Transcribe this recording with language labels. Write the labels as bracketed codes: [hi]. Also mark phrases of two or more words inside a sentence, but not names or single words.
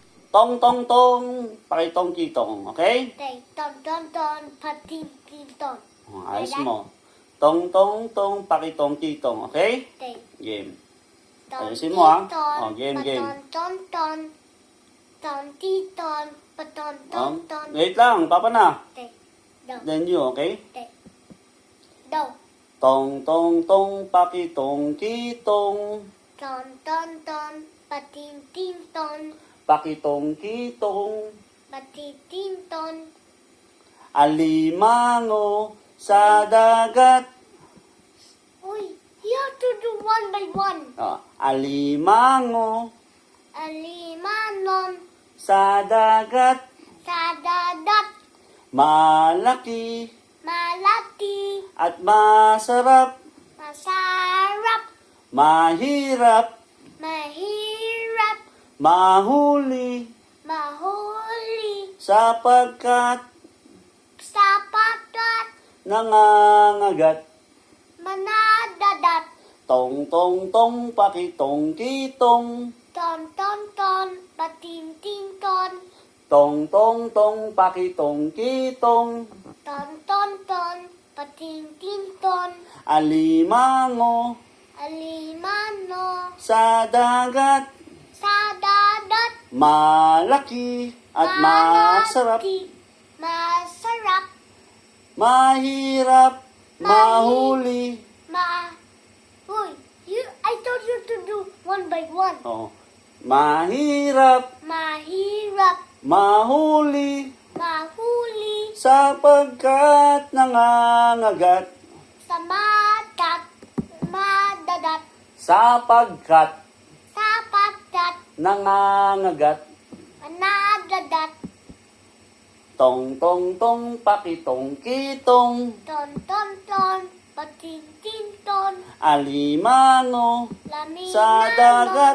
[tl] Tong tong tong, pakitong kitong, [en] okay? [tl] Ton ton ton, patin ton. Ayos mo. Tong tong tong, pakitong kitong, [en] okay? [tl] Game. Ayusin mo, ha? Game. Ton ton, ton titon, paton ton ton. Wait lang, papa na. [en] Do. Then you, okay? Do. [tl] Tong tong tong, pakitong kitong, Ton ton ton, patin ton. pakitong kitong, Patitin ton. alimango sa dagat. Uy, [en] you have to do one by one. [tl] Alimango Alimanon, sa dagat, sa dadat, malaki malati, at masarap, masarap, mahirap, mahirap, mahuli, mahuli, sapagkat sapatat, nangangagat. manadadat, Tong tong tong, pakitong kitong, ton ton ton, patinting ton, tong tong tong, pakitong kitong, ton ton ton, patinting ton, alimango alimano, sa dagat, sa dadat, malaki at masarap, malati, masarap, mahirap, mahuli. Uy, [en] I told you to do one by one. [tl] Mahirap, Mahirap, mahuli, mahuli, sapagkat nangangagat. samatat, madadat, Sapagkat sapatat, nangangagat. manadadat, Tong tong tong, pakitong kitong, ton ton ton, patintin ton, alimango laminano, sa dagat,